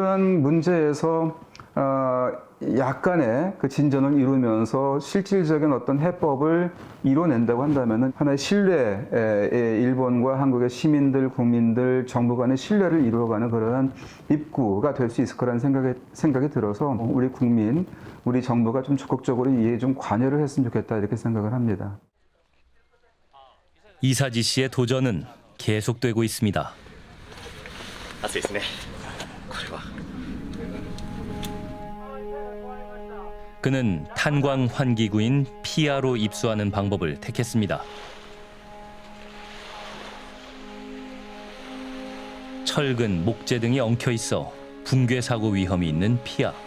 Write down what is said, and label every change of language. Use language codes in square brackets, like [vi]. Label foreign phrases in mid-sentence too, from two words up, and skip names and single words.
[ko] 그러니까 이런 문제에서 약간의 그 진전을 이루면서 실질적인 어떤 해법을 이뤄낸다고 한다면은 하나의 신뢰, 일본과 한국의 시민들, 국민들, 정부 간의 신뢰를 이루어가는 그러한 입구가 될 수 있을 거라는 생각이 들어서 우리 국민, 우리 정부가 좀 적극적으로 이에 좀 관여를 했으면 좋겠다 이렇게 생각을 합니다. 이사지 씨의 도전은 계속되고 있습니다. [ja] 暑いですね。これは。 [ko] 그는 탄광 환기구인 피아로 입수하는 방법을 택했습니다. 철근, 목재 등이 엉켜 있어 붕괴 사고 위험이 있는 피아.